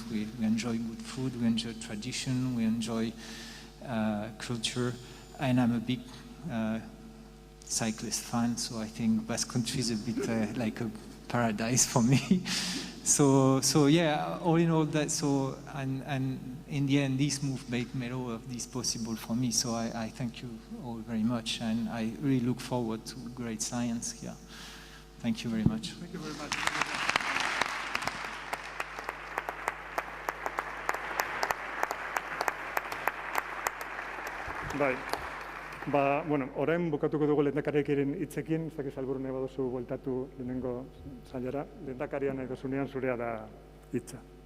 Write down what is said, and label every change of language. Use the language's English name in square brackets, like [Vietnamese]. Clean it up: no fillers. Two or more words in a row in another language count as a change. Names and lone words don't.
[English] We enjoy good food, we enjoy tradition, we enjoy culture, and I'm a big cyclist fan, so I think Basque Country is a bit like a paradise for me. So yeah, all in all that, so, and in the end, this move made all of this possible for me. So I thank you all very much, and I really look forward to great science here. Thank you very much. Thank you very much. [Basque] Bai. Bueno, orain bukatuko dugu lehendakariaren hitzekin, ez dakiz alburu nahi baduzu bueltatu lehenengo sailara. Lehendakaria nahi duzunean zurea da hitza.